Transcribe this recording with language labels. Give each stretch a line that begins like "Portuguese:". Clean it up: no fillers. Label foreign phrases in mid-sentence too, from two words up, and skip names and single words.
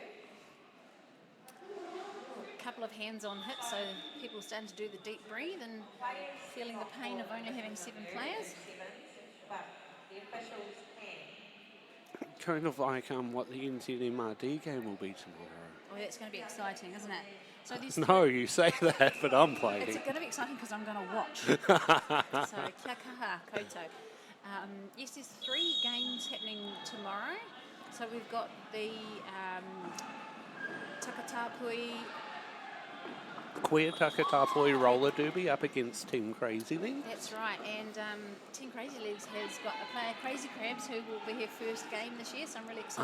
English: A couple of hands-on hits, so people are starting to do the deep breathe and feeling the pain of only having 7 players. Kind of like what the NZMRD game will be tomorrow. Oh, that's going to be exciting, isn't it? So there's No, you say that, but I'm playing. It's going to be exciting because I'm going to watch. So,
Māori: kia kaha, koutou.
English: Yes, there's 3 games happening tomorrow. So we've got the Takatapui. Queer Takatapui roller derby up against Team Crazy Legs. That's right, and Team Crazy Legs has got a player, Crazy Crabs, who will be her first game this year, so I'm really excited